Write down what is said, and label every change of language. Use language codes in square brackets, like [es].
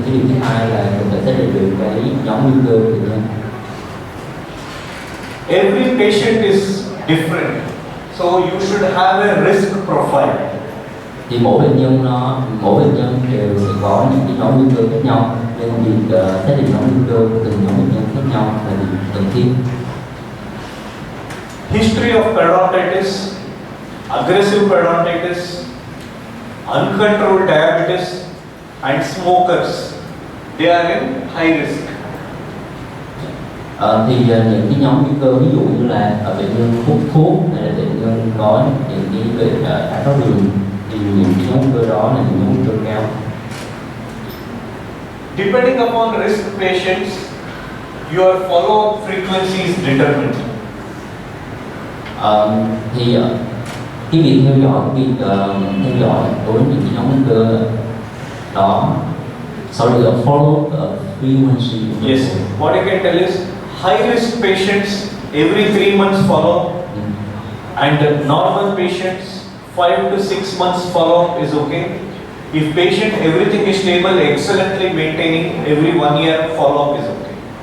[vi] Cái điều thứ hai là cần phải xác định được cái nhóm nguy cơ tự nhiên. [en] Every patient is different, so you should have a risk profile. [vi] Thì mỗi bệnh nhân đều sẽ có những cái nhóm nguy cơ khác nhau, nên việc xác định nhóm nguy cơ của từng nhóm bệnh nhân khác nhau là điều cần thiết. [en] History of periodontitis, aggressive periodontitis, uncontrolled diabetes, and smokers, they are in high risk. [vi] Thì những cái nhóm nguy cơ ví dụ như là bệnh nhân hút thuốc hay là bệnh nhân có những cái bệnh đái tháo đường, thì những cái nhóm nguy cơ đó là những nhóm nguy cơ cao. [en] Depending upon risk patients, your follow-up frequency is determined. [vi] Thì cái việc theo dõi đối với những cái nhóm nguy cơ đó, [en] follow frequency. Yes. What I can tell is high risk patients every 3 months follow, and normal patients 5 to 6 months follow is okay. If patient everything is stable, excellently maintaining, every 1 year follow-up is okay.